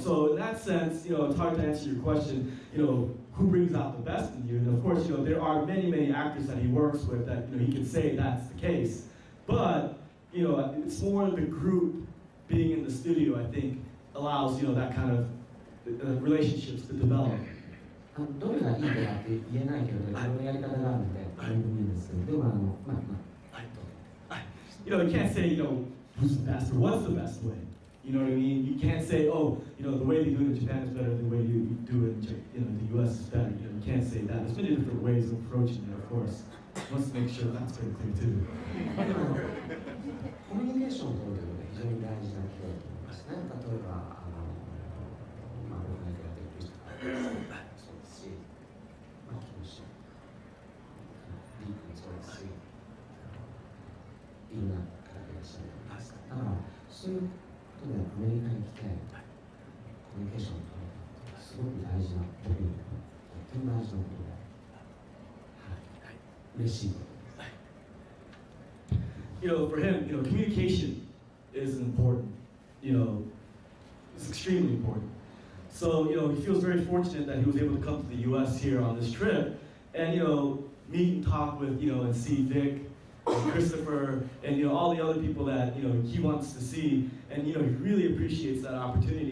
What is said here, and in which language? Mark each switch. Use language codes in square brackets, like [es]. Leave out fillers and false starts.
[en] So in that sense, it's hard to answer your question, who brings out the best in you. And of course, there are many, many actors that he works with that, he can say that's the case. But, it's more the group being in the studio, I think, allows, that kind of relationships to develop. [ja] どれがいいかって言えないけど、いろんなやり方があるので、何でもいいんですけど、でも [en] you can't say, who's the best or what's the best way. You know what I mean? You can't say, oh, the way they do it in Japan is better than the way you do it in the U.S. is better. You can't say that. There's many different ways of approaching it, of course. Let's make sure that's very clear too. [ja] コミュニケーションを取るというのが非常に大事なことだと思いますね。例えば、僕がやってるクリストファーそうですし、キムシ、リー君そうですし、いろんな方がいらっしゃると思います。だから、そういうことでアメリカに来て、コミュニケーションを取ることはすごく大事なことで、とても大事なことで、嬉しいことです。 [en] For him, communication is important. It's extremely important. So, he feels very fortunate that he was able to come to the U.S. here on this trip, and meet and talk with, and see Vic, and Christopher, and all the other people that he wants to see, and he really appreciates that opportunity.